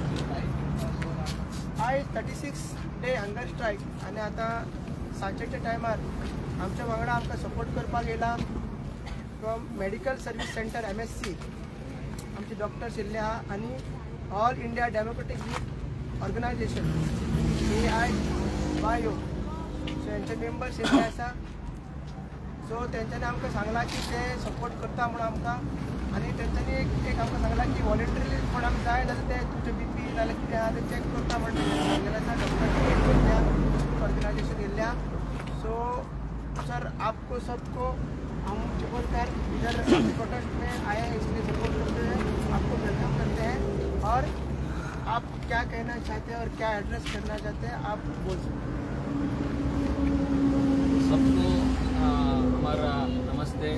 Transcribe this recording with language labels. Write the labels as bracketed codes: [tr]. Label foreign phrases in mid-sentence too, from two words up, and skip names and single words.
[kok] आय [en] 36 day hunger strike [kok] आणि आता सांजेच्या टायमार आमच्या वांगडा आमकां सपोर्ट करपाक येयला फ्रॉम मेडिकल सर्वीस सेंटर MSC आमचे डॉक्टर्स येयल्ले आहा आनी ऑल इंडिया डेमोक्रेटिक यूथ ऑर्गनायझेशन AI सो यांचे मेंबर्स येयल्ले आसा. सो तेंच्यांनी आमकां सांगला की ते सपोर्ट करता म्हणून आमकां आनी तेंच्यांनी एक आमकां सांगला की वॉलंटरी कोणाक जाय जाल्यार ते तुमचे BP नाल्यार कितें आहा तें चॅक करता म्हणून सांगलेलें आसा. [en] doctor organization [kok] येयल्ल्या. [hi] सो सर आपको सबको हम बोलकर इधर प्रोटेस्ट में आए हैं इसलिए सपोर्ट करते हैं, आपको वेलकम करते हैं. और आप क्या कहना चाहते हैं और क्या एड्रेस करना चाहते हैं आप बोल सकते हैं. सबको हमारा नमस्ते.